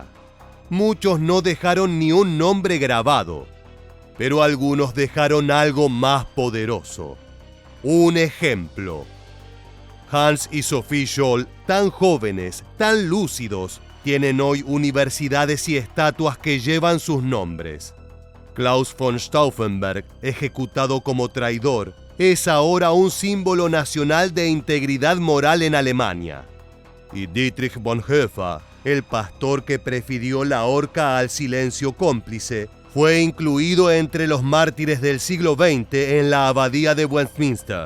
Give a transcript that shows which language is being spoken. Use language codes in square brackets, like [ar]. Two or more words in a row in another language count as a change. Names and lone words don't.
[es] Muchos no dejaron ni un nombre grabado, pero algunos dejaron algo más poderoso: un ejemplo. Hans y Sophie Scholl, tan jóvenes, tan lúcidos, tienen hoy universidades y estatuas que llevan sus nombres. Klaus von Stauffenberg, ejecutado como traidor, es ahora un símbolo nacional de integridad moral en Alemania. Y Dietrich Bonhoeffer, el pastor que prefirió la horca al silencio cómplice, fue incluido entre los mártires del siglo XX en la abadía de Westminster.